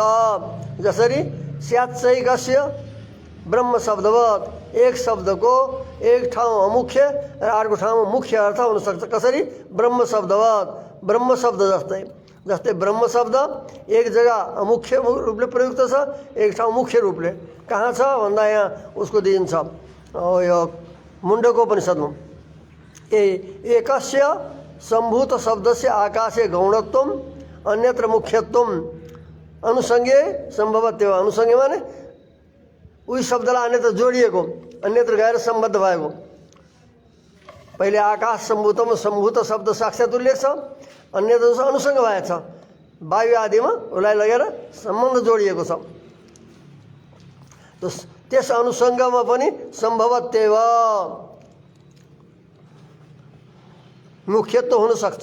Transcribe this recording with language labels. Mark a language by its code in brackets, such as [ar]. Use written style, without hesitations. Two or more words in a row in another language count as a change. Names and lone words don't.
[ne] जसरी [sa] स्याच्चैकस्य ब्रह्म शब्दवत्, [ne] एक शब्दको एक ठाउँ अमुख्य र अर्को ठाउँमा मुख्य अर्थ हुनसक्छ। कसरी? [sa] ब्रह्म शब्दवत्, [ne] ब्रह्म शब्द जस्तै। जस्तै ब्रह्म शब्द एक जग्गा अमुख्य रूपले प्रयुक्त छ, एक ठाउँ मुख्य रूपले। कहाँ छ भन्दा यहाँ उसको दिइन्छ यो मुण्डको उपनिषदमा। [sa] एकस्य सम्भूत शब्दस्य आकाशे गौणत्वम अन्यत्र मुख्यत्वम अनुसंगे सम्भवत्व। [ne] अनुसंगे माने उही शब्दलाई अन्यत्र जोडिएको, अन्यत्र गएर सम्बद्ध भएको। पहिले आकाश सम्भूतमा सम्भूत शब्द साक्षात उल्लेख छ, अन्यत्र अनुसंग भएको छ, वायु आदिमा उसलाई लगेर सम्बन्ध जोडिएको छ। त्यस अनुसंगमा पनि सम्भवत्व मुख्यत्व हुन सक्छ।